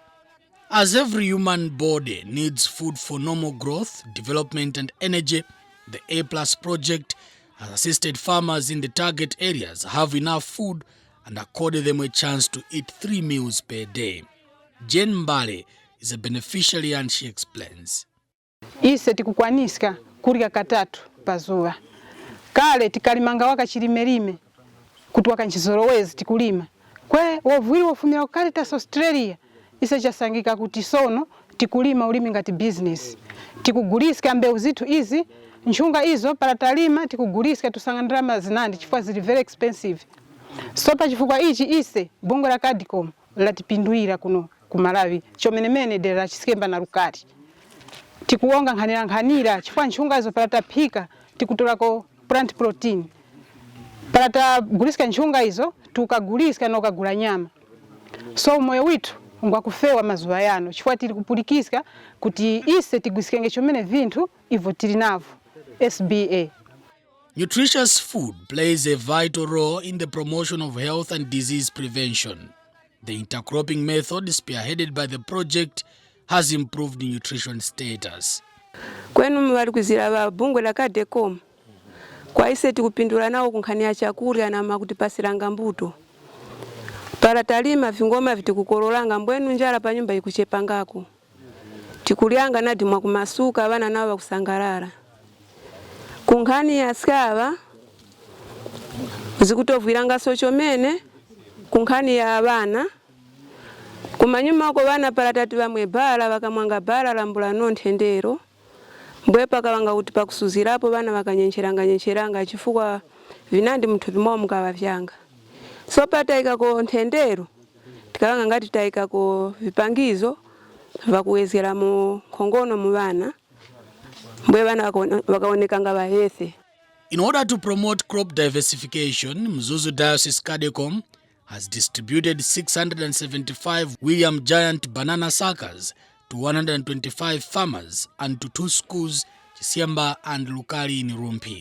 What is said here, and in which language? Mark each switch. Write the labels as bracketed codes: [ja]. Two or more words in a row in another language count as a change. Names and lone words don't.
[en] As every human body needs food for normal growth, development and energy, the A+ project has assisted farmers in the target areas have enough food and accorded them a chance to eat 3 meals per day. Jane Mbale is a beneficiary and she explains. [tum] Ise tikukwaniska kurya katatu pazuwa. Kale tikalimanga waka chilimelime kutuwaka nchizorowezi tikulima. Kwe wovwili wofumira Caritas Australia ise chasangika kuti sono tikulima ulimi ngati business. Tikuguliska mbeu zitu izi, nchunga izo para talima tikuguliska tusangandira zinandi chifukwa zili [en] very expensive. [tum] So pa chifukwa ichi ise bungo la Cadecom latipinduira kuno kumalawi chomenemene dera chisikemba na rukati. Tikuonga nkhanira chifukwa nchunga izo para tapika tikutolako [en] plant protein. [tum] Para taguliska nchunga izo tukaguliska na ukagula nyama. So moyo witu ngwakufewa mazuwa yano chifukwa tili kupulikiska kuti ise tigusikenge chomene vintu ivo tili navo. SBA. [en] Nutritious food plays a vital role in the promotion of health and disease prevention. The intercropping method spearheaded by the project has improved nutrition status. [tum] Kwenu mwalikuzira ba bungwe la Cadecom. Kwa ise tikupindula nao kunkhania chakurya na makutipasiranga mbuto. Para talima vingoma vitikukololanga mbwenu njala pa nyumba ikuchepangako. Tikulianga nadi mwakumasuka abana nao bakusangalala. Kunkhani ya skava zikutovwiranga sochomene kunkhani ya abana kumanyuma ko bana para tatu bamwe bala bakamwanga bala lambula nonthendero mbwe pakawanga kuti pakusuzirapo bana bakanyencheranga chifukwa vinandi muthu bimwa mukava vyanga so pataika ko nthendero tikawanga ngati taika ko vipangizo vakuwezera mu khongono mu bana. [en] In order to promote crop diversification, Mzuzu Diocese Cadecom has distributed 675 William Giant banana suckers to 125 farmers and to 2 schools, Chisiemba and Lukali in Rumpi.